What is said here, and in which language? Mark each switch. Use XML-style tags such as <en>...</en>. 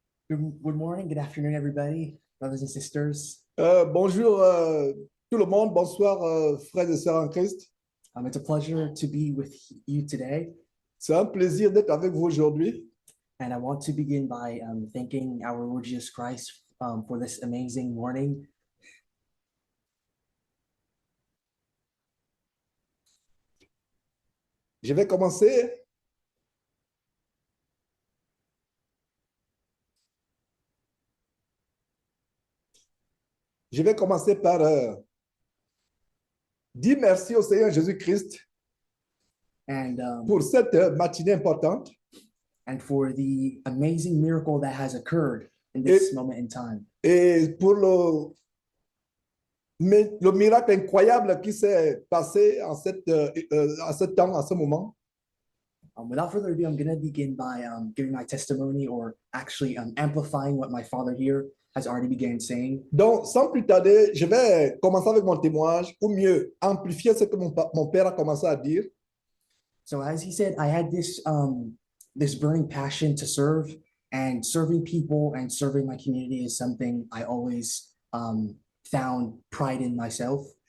<en>Good morning, good afternoon, everybody, brothers and sisters.</en> <fr>Bonjour tout le monde, bonsoir frères et sœurs en Christ.</fr> <en>It's a pleasure to be with you today,</en> <fr>C'est un plaisir d'être avec vous aujourd'hui.</fr> <en>and I want to begin by thanking our Lord Jesus Christ for this amazing morning.</en> <fr>Je vais commencer. Je vais commencer par dire merci au Seigneur Jésus-Christ</fr> <en>And</en> <fr>pour cette matinée importante.</fr> <en>and for the amazing miracle that has occurred in this moment in time.</en> <fr>Et pour le miracle incroyable qui s'est passé en ce temps, en ce moment.</fr> <en>Without further ado, I'm going to begin by giving my testimony, or actually amplifying what my father here has already began saying.</en> <fr>Donc, sans plus tarder, je vais commencer avec mon témoignage, ou mieux, amplifier ce que mon père a commencé à dire.</fr> <en>So as he said, I had this this burning passion to serve, and serving people and serving my community is something I always found pride in myself.</en>